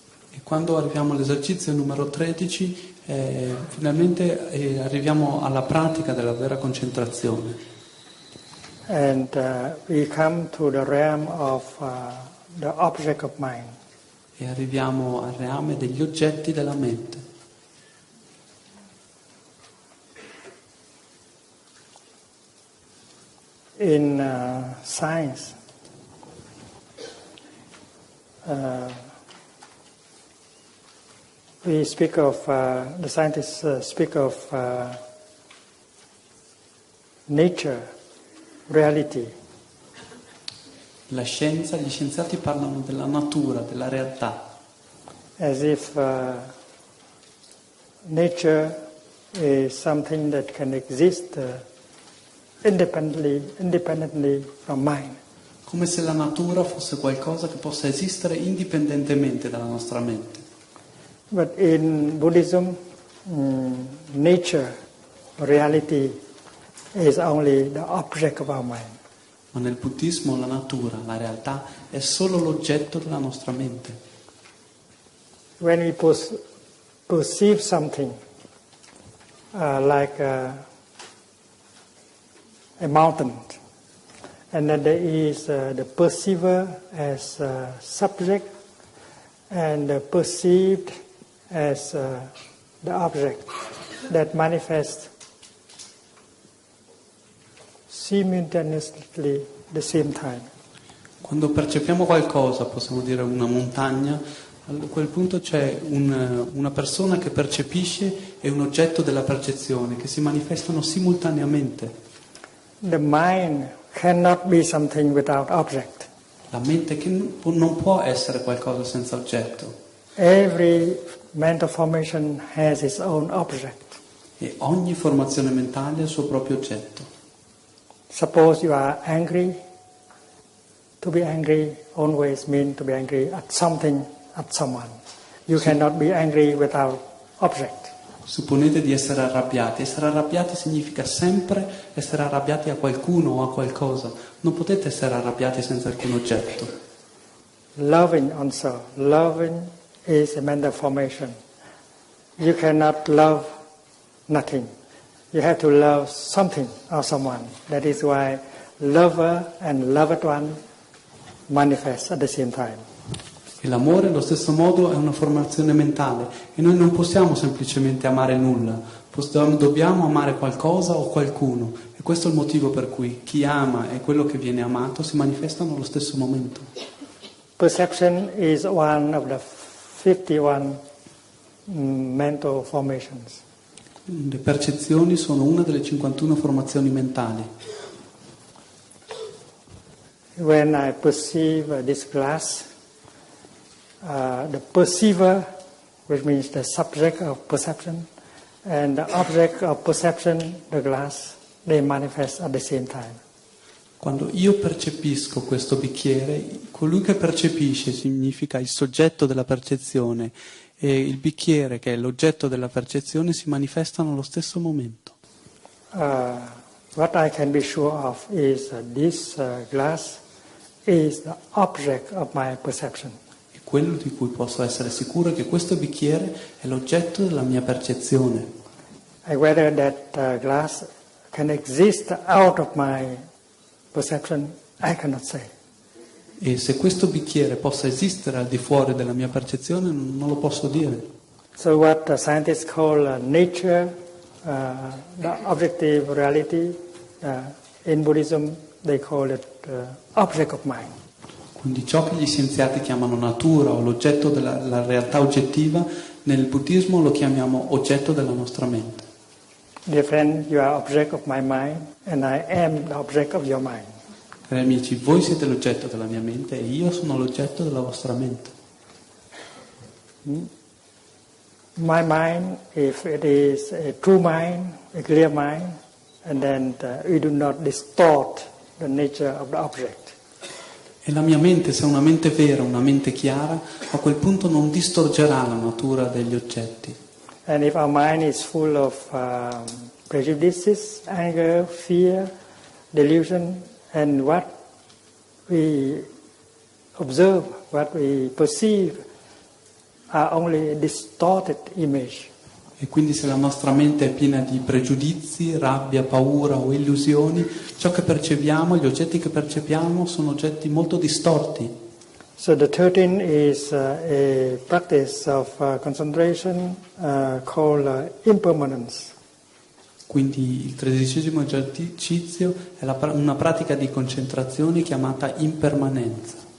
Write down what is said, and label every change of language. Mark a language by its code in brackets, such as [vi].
[it] E quando arriviamo all'esercizio numero 13, finalmente arriviamo alla pratica della vera concentrazione. [en] And we come to the realm of the object of mind. [it] E arriviamo al reame degli oggetti della mente. [en] In science, we speak of, the scientists speak of nature, reality. [it] La scienza, gli scienziati parlano della natura, della realtà. [en] As if nature is something that can exist independently from mind. [it] Come se la natura fosse qualcosa che possa esistere indipendentemente dalla nostra mente. [en] But in Buddhism, nature, reality is only the object of our mind. [it] Ma nel buddismo la natura, la realtà, è solo l'oggetto della nostra mente. [en] When we perceive something like a mountain, and then there is the perceiver as subject and the perceived as the object that manifests simultaneously at the same time. [it] Quando percepiamo qualcosa, possiamo dire una montagna, a quel punto c'è una persona che percepisce e un oggetto della percezione che si manifestano simultaneamente. [en] The mind cannot be something without object. [it] La mente che non può essere qualcosa senza oggetto. [en] Every mental formation has its own object. [it] E ogni formazione mentale ha il suo proprio oggetto. [en] Suppose you are angry. To be angry always means to be angry at something, at someone. You cannot be angry without object. [it] Supponete di essere arrabbiati. Essere arrabbiati significa sempre essere arrabbiati a qualcuno o a qualcosa. Non potete essere arrabbiati senza alcun oggetto. [en] Loving also. Loving is a mental formation. You cannot love nothing. You have to love something or someone. That is why lover and loved one manifest at the same time. [it] E l'amore, allo stesso modo, è una formazione mentale e noi non possiamo semplicemente amare nulla, dobbiamo amare qualcosa o qualcuno e questo è il motivo per cui chi ama e quello che viene amato si manifestano allo stesso momento. [en] Perception is one of the 51 mental formations. [it] Le percezioni sono una delle 51 formazioni mentali. [en] When I perceive this glass, the perceiver, which means the subject of perception, and the object of perception, the glass, they manifest at the same time. [it] Quando io percepisco questo bicchiere, colui che percepisce significa il soggetto della percezione e il bicchiere, che è l'oggetto della percezione, si manifestano allo stesso momento. [en] What I can be sure of is this glass is the object of my perception. [it] E quello di cui posso essere sicuro è che questo bicchiere è l'oggetto della mia percezione. [en] And whether that glass can exist out of my perception, I cannot say. [it] E se questo bicchiere possa esistere al di fuori della mia percezione, non lo posso dire. [en] So what the scientists call nature, the objective reality, in Buddhism they call it object of mind. [it] Quindi ciò che gli scienziati chiamano natura o l'oggetto della realtà oggettiva, nel buddismo lo chiamiamo oggetto della nostra mente. [en] Dear friend, you are object of my mind and I am the object of your mind. [it] Cari amici, voi siete l'oggetto della mia mente e io sono l'oggetto della vostra mente. [en] My mind, if it is a true mind, a clear mind, and then we do not distort the nature of the object. [it] E la mia mente, se è una mente vera, una mente chiara, a quel punto non distorgerà la natura degli oggetti. [en] And if our mind is full of prejudices, anger, fear, delusion, and what we observe, what we perceive, are only distorted image. [it] E quindi se la nostra mente è piena di pregiudizi, rabbia, paura o illusioni, ciò che percepiamo, gli oggetti che percepiamo sono oggetti molto distorti. [en] So the 13 is a practice of concentration called impermanence. [it] Quindi il 13° esercizio è una pratica di concentrazione chiamata impermanenza.